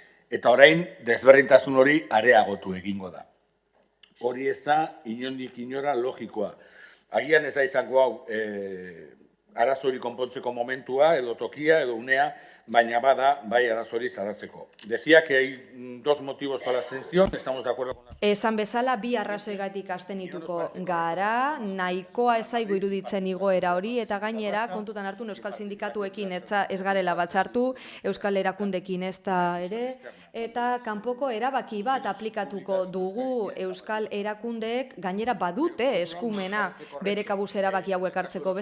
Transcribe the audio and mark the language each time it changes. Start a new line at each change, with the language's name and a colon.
Basque: Eta orain, desberdintasun hori areagotu egingo da. Hori ez da, inondik inora logikoa. Agian ez da izango hau arazori konpontzeko momentua, edo tokia, edo unea, baina bada, bai arazori zaratzeko.
Spanish: Decía que hay dos motivos para la abstención, estamos de acuerdo con la...
Basque: Esan bezala, bi arrazoigatik abstenituko gara, nahikoa ez zaigu iruditzen igoera hori, eta gainera, kontutan hartu, Euskal Sindikatuekin ez garela batzartu, Euskal Erakundekin ez da ere, eta kanpoko erabaki bat aplikatuko dugu Euskal Erakundeek gainera badute eskumena bere kabuz erabaki hauek hartzeko.